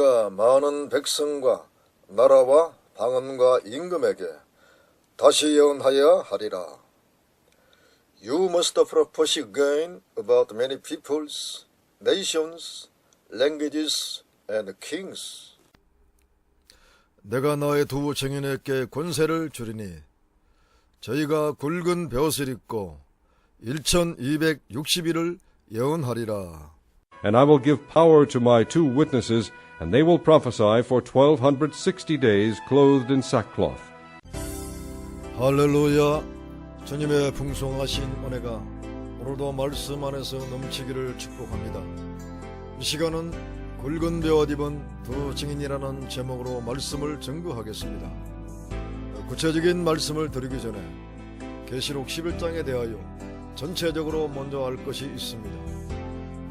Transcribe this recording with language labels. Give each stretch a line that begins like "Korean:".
Korean: 많은 백성과 나라와 방언과 임금에게 다시 예언하여야 하리라.
English: You must prophecy again about many peoples, nations, languages, and kings.
Korean: 내가 너의 두 증인에게 권세를 주리니 저희가 굵은 벼슬 입고 1260일을 예언하리라.
English: And I will give power to my 2 witnesses, and they will prophesy for 1260 days clothed in sackcloth.
Korean: 할렐루야. 주님의 풍성하신 은혜가 오늘도 말씀 안에서 넘치기를 축복합니다. 이 시간은 굵은 벼옷 입은 두 증인이라는 제목으로 말씀을 전구하겠습니다. 구체적인 말씀을 드리기 전에 계시록 11장에 대하여 전체적으로 먼저 알 것이 있습니다.